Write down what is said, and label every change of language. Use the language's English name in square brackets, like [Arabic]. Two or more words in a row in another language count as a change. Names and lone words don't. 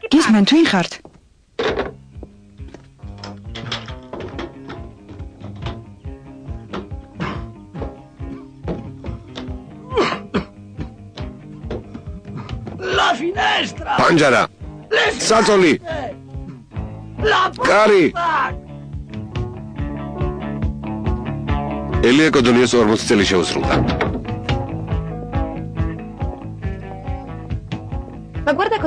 [Georgian] გისმენ თუ ხართ? [Italian] La finestra! [Georgian] Panjara! Საწოლი! კარი! ელია კოდონიას 40 წელი შეუსრულდა. [Italian] Ma guarda cosa...